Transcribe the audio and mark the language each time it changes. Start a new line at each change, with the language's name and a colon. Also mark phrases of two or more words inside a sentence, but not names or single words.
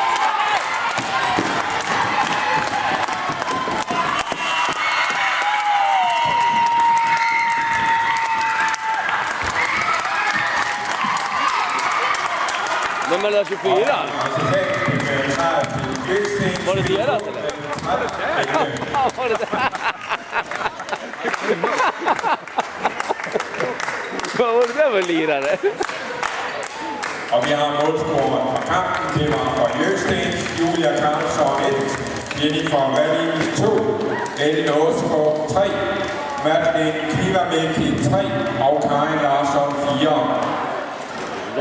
Swedish: Nummer 24. Var det deras eller? Ja, var det det? Vad var det där för lirare?
Norwegian: Og vi har målscoren fra kampen. Det var fra Gøkstings, Julia Karlsson 1, Jennifer Berlin 2, Ellen Åseskov 3, Madeleine Kvivak 3 og Karin Larsson 4.